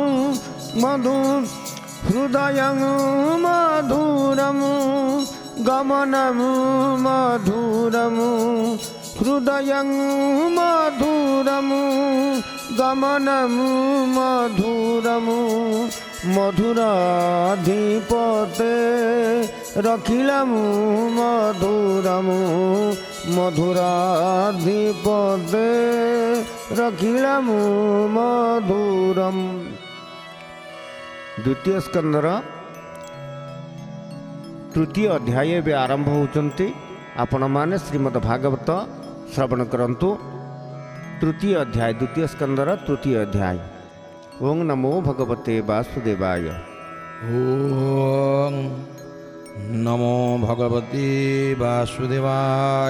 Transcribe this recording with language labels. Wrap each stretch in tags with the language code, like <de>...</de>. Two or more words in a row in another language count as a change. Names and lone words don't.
<sa>हृदयं मधुरमु गमनमु मधुरमु हृदयं मधुरमु गमनमु मधुरमु मधुराधिपते रखिलमु मधुरमु मधुराधिपते रखिलमु मधुरम।</sa> <or>ଦ୍ୱିତୀୟ ସ୍କନ୍ଦର ତୃତୀୟ ଅଧ୍ୟାୟ ଭି ଆରମ୍ଭ ହେଉଛି ଆପଣ ମାନେ ଶ୍ରୀମଦ୍ ଭାଗବତ ଶ୍ରବଣ କରନ୍ତୁ। ତୃତୀୟ ଅଧ୍ୟାୟ ଦ୍ୱିତୀୟ ସ୍କନ୍ଦର ତୃତୀୟ ଅଧ୍ୟାୟ।</or> <sa>ओं नमो भगवते वासुदेवाय। ओं नमो भगवते वासुदेवाय।</sa>